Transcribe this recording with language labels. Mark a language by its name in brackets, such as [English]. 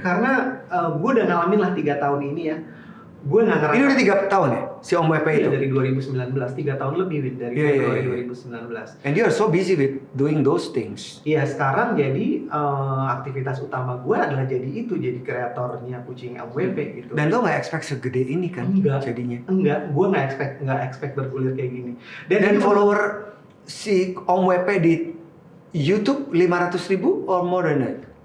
[Indonesian] Karena gue udah ngalamin lah 3 tahun ini ya. Gue nggak ngerasa. Ini udah 3 tahun ya? Si Om WP Iya, itu? dari 2019, 3 tahun lebih Win, dari Iya, iya, Februari iya. 2019. [English] And you are so busy with doing those things. [Indonesian] Iya sekarang jadi aktivitas utama gue adalah jadi kreatornya kucing MWP gitu. Dan lo nggak expect segede ini kan Enggak. jadinya. Enggak, gue nggak expect bergulir kayak gini. Dan ini follower si Om WP di YouTube 500.000 [English] or more than that?